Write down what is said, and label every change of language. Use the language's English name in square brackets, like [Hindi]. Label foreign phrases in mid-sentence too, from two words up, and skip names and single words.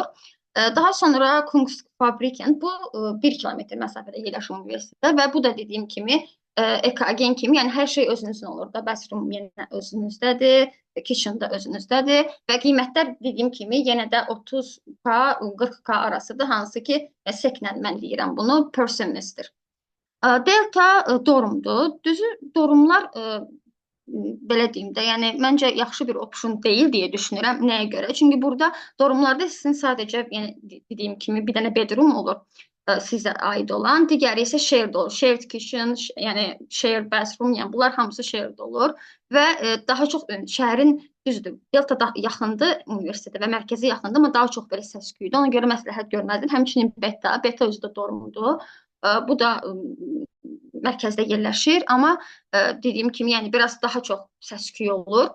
[Azerbaijani] Daha sonra Kunstfabriken, bu 1 kilometr məsafədə yerləşir universitetdə və bu da dediyim kimi EKG kimi, yəni hər şey özünüzün olur da, bathroom yenə özünüzdədir, kitchen da özünüzdədir və qiymətlər dediyim kimi yenə də 30K, 40K arasıdır, hansı ki seklə mən deyirəm bunu [English] per semester. [Azerbaijani] Delta dorumdur. Düzü dorumlar belə deyim də, yəni məncə yaxşı bir option deyil deyə düşünürəm. Nəyə görə? Çünki burada dorumlarda sizin sadəcə, yəni dediyim kimi bir dənə bedroom olur sizə aid olan, digəri isə shared olur. [English] Shared kitchen, [Azerbaijani] yəni [English] shared bathroom, [Azerbaijani] yəni bunlar hamısı shared olur və daha çox şəhərin düzdür, Delta da yaxındır universitetə və mərkəzi yaxındır, amma daha çox belə səs-küydür. Ona görə məsləhət görməzdim. Həmçinin Beta özü də dorumdur. Bu da mərkəzdə yerləşir, amma dediyim kimi, yəni biraz daha çox səs-küy olur.